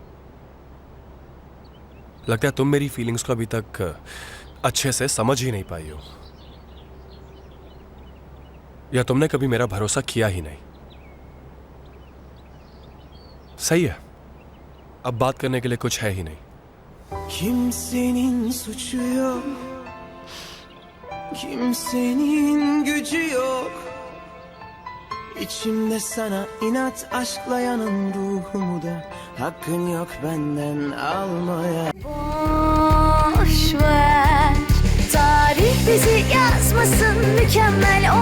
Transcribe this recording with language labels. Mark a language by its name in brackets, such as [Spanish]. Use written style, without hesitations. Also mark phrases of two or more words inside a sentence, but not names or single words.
[Hindi] लगता है तुम मेरी फीलिंग्स को अभी तक अच्छे से समझ ही नहीं पाई हो, या तुमने कभी मेरा भरोसा किया ही नहीं। सही है, अब बात करने के लिए कुछ है ही नहीं। [Turkish] Kimsenin suçu yok, kimsenin gücü yok. İçimde sana inat aşkla yanan ruhumu da hakkın yok benden almaya. Boş ver, tarih bizi yazmasın, mükemmel olmasın.